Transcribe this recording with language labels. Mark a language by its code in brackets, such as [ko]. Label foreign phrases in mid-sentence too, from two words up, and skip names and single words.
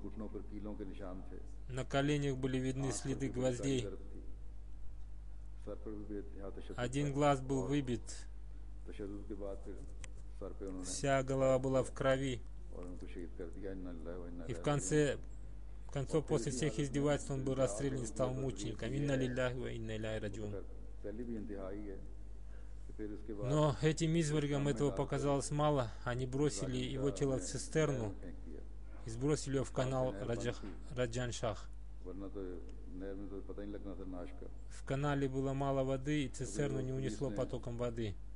[ru] На коленях были видны следы гвоздей. Один глаз был выбит. Вся голова была в крови. И в конце концов, после всех издевательств, он был расстрелян и стал мучеником. [ar] إنا لله وإنا إليه راجعون. [ru] Но этим извергам этого показалось мало. Они бросили его тело в цистерну и сбросили его в канал Раджан-Шах. В канале было мало воды, и цистерну не унесло потоком воды.